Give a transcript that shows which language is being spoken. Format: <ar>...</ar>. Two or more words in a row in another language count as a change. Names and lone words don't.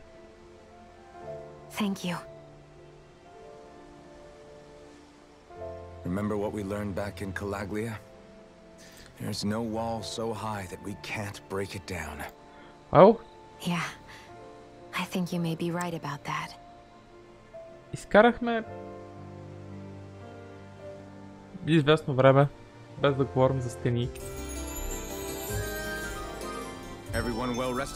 <en>Thank you. Remember what we learned back in Calaglia? There's no wall so high that we can't break it down.</en> <bg>Ау,</bg> <en>Yeah, I think you may be right about that.</en> <bg>изкарахме известно време, без да говорим за стени.</bg> <en>Everyone well rested?</en>